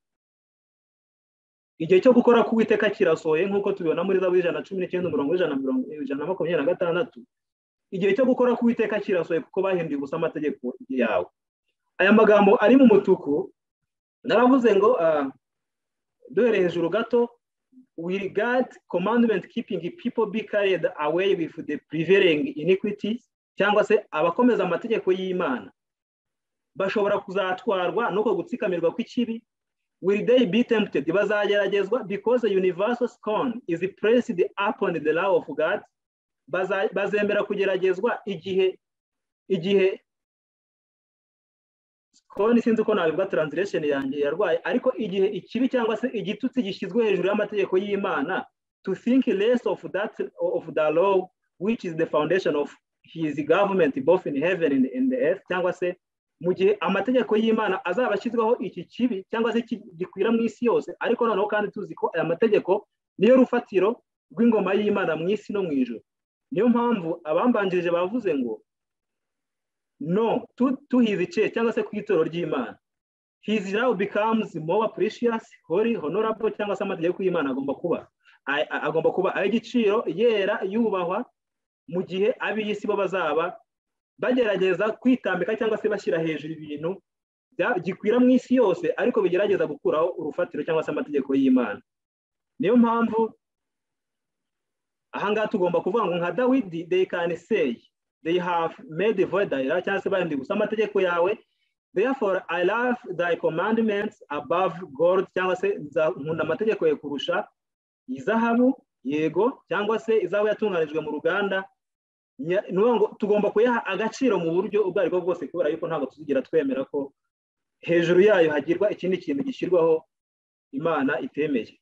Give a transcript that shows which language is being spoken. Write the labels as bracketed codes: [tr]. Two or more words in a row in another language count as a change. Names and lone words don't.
[rw] Igihe cyo gukora k'Uwiteka kirasohoye, nk'uko tubibona muri Zaburi 119:126. Igihe cyo gukora k'Uwiteka kirasohoye, kuko bahinduye ubusa amategeko yawe. Aya magambo ari mu mutuku naravuze ngo duhereye hejuru gato, [en] we regard commandment keeping people be carried away with the prevailing iniquities, [rw] cyangwa se abakomeza amategeko y'Imana bashobora kuzatwarwa nuko gutsikamirwa kw'ikibi [en] will they be tempted? Bazageragezwa because the universal scorn is placed upon the law of God. [rw] Bazemera kugeragezwa igihe scorn sinzi uko nabivuga translation yanjye yarwaye, ariko igihe ikibi cyangwa se igitutsi gishyizwe hejuru y'amategeko y'Imana, [en] to think less of the law which is the foundation of his government both in heaven and in the earth, [rw] cyangwa se mu gihe amategeko y'Imana azaba ashyizweho iki kibi cyangwa se gikwira mu isi yose, ariko noneho kandi tuzi ko aya mategeko niyo rufatiro rw'ingoma y'Imana mu isi no mu ijuru. Niyo mpamvu abambanjirije bavuze ngo [en] no to his church [rw] cyangwa se ku itorero ry'Imana, [en] his law becomes more precious, holy, honorable, [rw] cyangwa se amategeko y'Imana agomba kuba ay'igiciro, yera, yubahwa, mu gihe ab'isi bo bazaba bagerageza kwitambika cyangwa se bashyira hejuru ibintu gikwira mu isi yose, ariko bigerageza gukuraho urufatiro cyangwa se amategeko y'Imana. Niyo mpamvu ahangaha tugomba kuvuga ngo nka Dawidi, [en] they can say they have made void [rw] cyangwa se bahindura gusa amategeko yawe, [en] therefore I love thy commandments above gold, [rw] cyangwa se nkunda amategeko yawe kurusha izahabu, yego, cyangwa se izahabu yatunganijwe mu ruganda. Ngo tugomba kuyaha agaciro mu buryo ubwo aribwo bwose, kubera yuko ntabwo tuzigira twemera ko hejuru yayo hagirwa ikindi kintu gishyirwaho Imana itemeye.